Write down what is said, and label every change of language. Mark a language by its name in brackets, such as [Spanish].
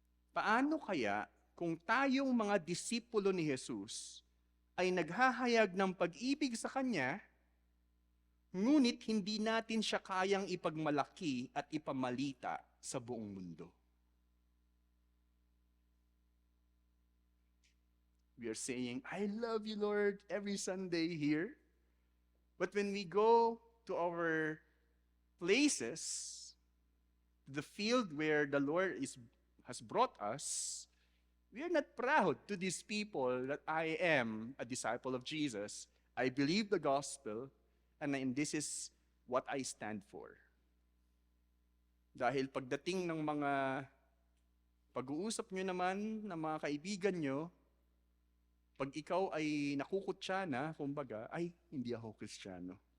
[Filipino] Paano kaya kung tayong mga disipulo ni Jesus ay naghahayag ng pag-ibig sa Kanya, ngunit hindi natin siya kayang ipagmalaki at ipamalita sa buong mundo? [English] We are saying, I love you, Lord, every Sunday here. But when we go to our places, the field where the Lord has brought us, we are not proud to these people that I am a disciple of Jesus. I believe the gospel, and this is what I stand for. [Filipino] Dahil pagdating ng mga pag-uusap nyo naman ng mga kaibigan nyo, pag ikaw ay nakukutya na, kumbaga, ay, hindi ako Kristiyano.